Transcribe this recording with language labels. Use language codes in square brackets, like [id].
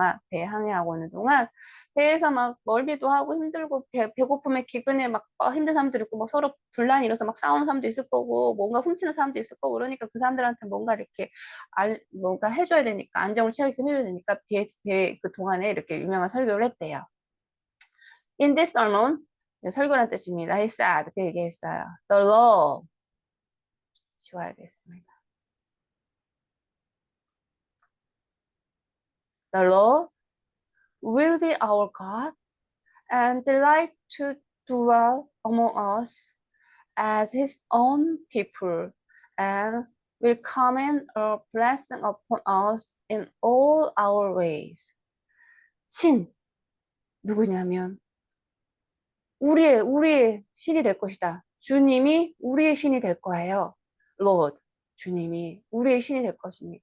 [ko] 배에 항해하고 있는 동안 배에서 막 멀미도 하고 힘들고 배고픔에 기근에 막 힘든 사람들 있고 막 서로 분란이 일어서 막 싸우는 사람도 있을 거고 뭔가 훔치는 사람도 있을 거고 그러니까 그 사람들한테 뭔가 이렇게 뭔가 해줘야 되니까 안정을 취하게끔 해줘야 되니까 그 동안에 이렇게 유명한 설교를 했대요. [en] In this sermon [ko] 설교란 뜻입니다. [en] He said [ko] 그 얘기했어요. [en] The law [ko] 지워야겠습니다. [en] The Lord will be our God and delight to dwell among us as his own people and will command a blessing upon us in all our ways. [ko] 신 누구냐면 우리의 신이 될 것이다. 주님이 우리의 신이 될 거예요. Lord 주님이 우리의 신이 될 것입니다.